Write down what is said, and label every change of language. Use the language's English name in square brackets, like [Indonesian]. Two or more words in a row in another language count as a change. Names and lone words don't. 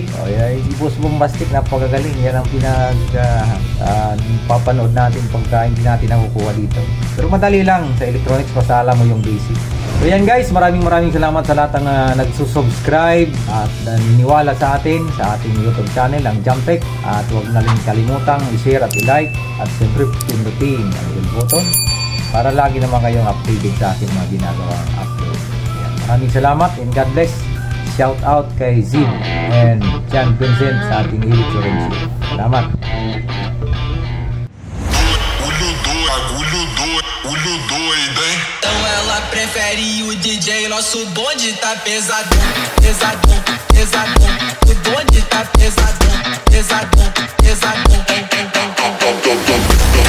[Filipino] O yan, si Boss Bombastic, napakagaling. Yan ang papanood natin pagka hindi natin nakukuha dito. Pero madali lang sa electronics, basta alam mo yung basic. So yan guys, maraming salamat sa lahat ng nagsusubscribe at naniniwala sa atin, sa ating YouTube channel, ang Jumptech. At huwag na rin kalimutang i-share at i-like. At siyempre, pindutin ang [English] bell button [Filipino] para lagi naman kayong updated sa aking mga ginagawang upload. Yan. Maraming salamat [English] and God bless. [Filipino] Shout out kay Zin and John Vincent sa ating electronics. Salamat. [Portuguese] Então ela prefere o DJ, nosso bonde tá pesadão, pesadão, pesadão. O bonde tá pesadão, pesadão, pesadão.